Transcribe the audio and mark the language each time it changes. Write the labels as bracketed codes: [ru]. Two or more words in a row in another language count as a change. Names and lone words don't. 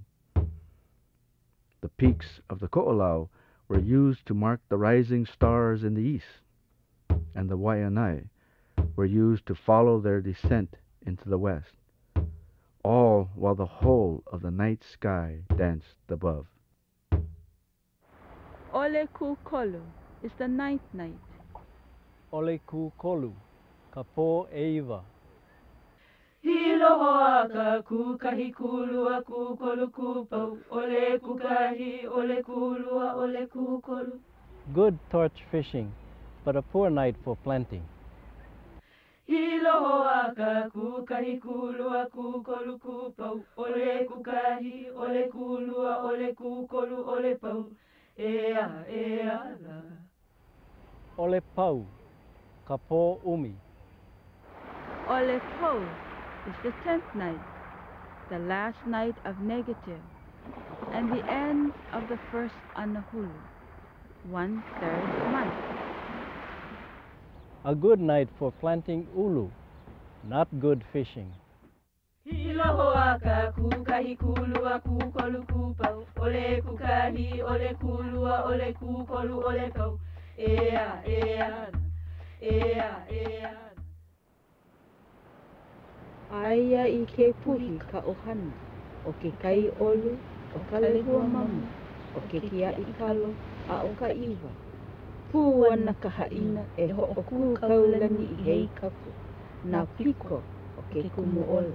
[en] The peaks of the Ko'olau were used to mark the rising stars in the east, and the Waianae were used to follow their descent into the west, all while the whole of the night sky danced above. Ole Ku Kolu is the 9th night. [haw] Ole ku kolu, kapo e iwa. Hilohoaka kukahi kulua kukolu kupau ole kukahi ole kulua ole kukolu. [en] Good torch fishing, but a poor night for planting. [haw] Hilohoaka kukahi kulua kukolu kupau ole kukahi ole kulua ole kukolu ole pau. Ea ea la. Ole pau, kapo umi. [en] Ole Po is the 10th night, the last night of negative, and the end of the first Anahulu, 1/3 month. A good night for planting ulu, not good fishing. [haw] Hilohoaka kukahi kulua kukolu kupau ole kukahi ole kulua ole kukolu ole pau. Ea ea la. Ea ea la. Aia I ke puhi ka ohana, o ke kai olu, o ka lehua mama, o ke kia I kalo, a o ka iwa. Pū ana ka haina e ho'oku kaulani I hei kapu, nā piko o ke kumu ola.